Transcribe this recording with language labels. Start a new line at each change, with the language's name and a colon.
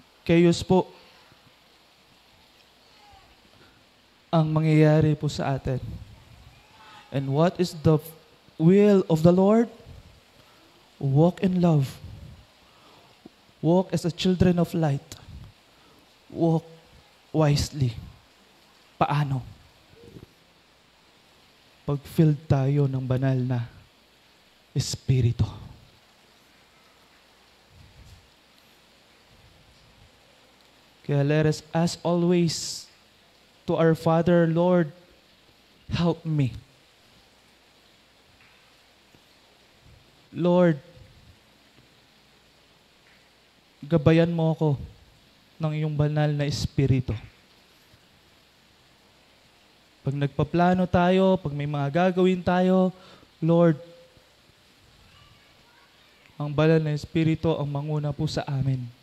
Filipino: Chaos po ang mangyayari po sa atin.
English: And what is the will of the Lord? Walk in love. Walk as a children of light. Walk wisely. Paano?
Filipino: Pag-filled tayo ng banal na Espiritu.
English: Kaya let us ask always to our Father, Lord, help me.
Filipino: Lord, gabayan mo ako ng iyong banal na Espiritu. Pag nagpaplano tayo, pag may mga gagawin tayo, Lord, ang banal na Espiritu ang manguna po sa amin.